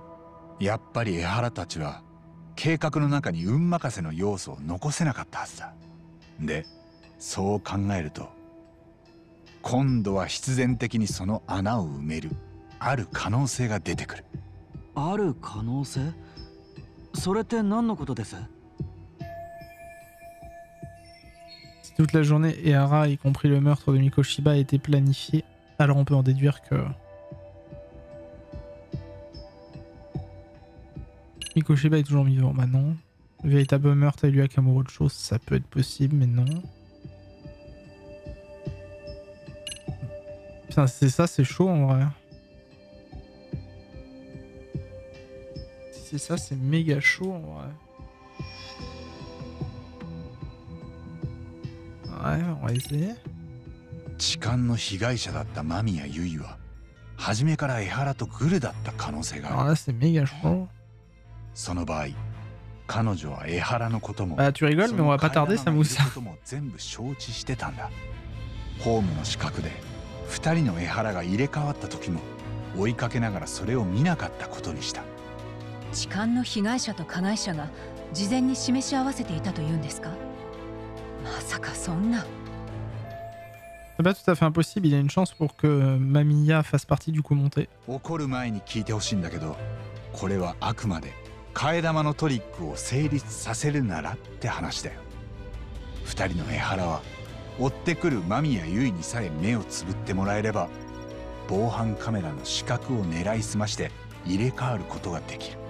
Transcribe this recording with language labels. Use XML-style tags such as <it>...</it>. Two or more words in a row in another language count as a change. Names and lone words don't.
<ja>やっぱり江原たちは計画の中に運任せの要素を残せなかったはずだ。で、そう考えると今度は必然的にその穴を埋めるある可能性が出てくる。ある可能性？それって何のことです？</ja> <fr>Si toute la journée Ehara, y compris le meurtre de Mikoshiba, a été planifié, alors on peut en déduire que Mikoshiba est toujours vivant. Bah non. Le véritable meurtre a eu lieu à Kamurocho, ça peut être possible, mais non. Putain, c'est ça, c'est chaud en vrai. Si c'est ça, c'est méga chaud en vrai. Ouais, on va essayer.</fr> <ja>痴漢の被害者だった間宮結衣は初めから江原とグルだった可能性があ</ja> <fr>Alors</fr> <ja>る。</ja> <fr>là, c'est méga chaud.</fr> <ja>その場合、彼女は江原のことも</ja> <fr>Bah, tu rigoles, mais on va pas tarder, ça mousse.</fr> <ja>ことも全部承知してたんだ。ホームの死角で2人の江原が入れ替わった時も追いかけながらそれを見なかったことにした。痴漢の被害者と加害者が事前に示し合わせていたというんですか？まさかそんな。</ja> <fr>C'est pas tout à fait impossible, il y a une chance pour que Mamiya fasse partie du coup monté.</fr> <ja>怒る前に聞いてほしいんだけど、これはあくまで替え玉のトリックを成立させるならって話だよ。2人の江原は追ってくる間宮結衣にさえ目をつぶってもらえれば防犯カメラの死角を狙いすまして入れ替わることができる。</ja>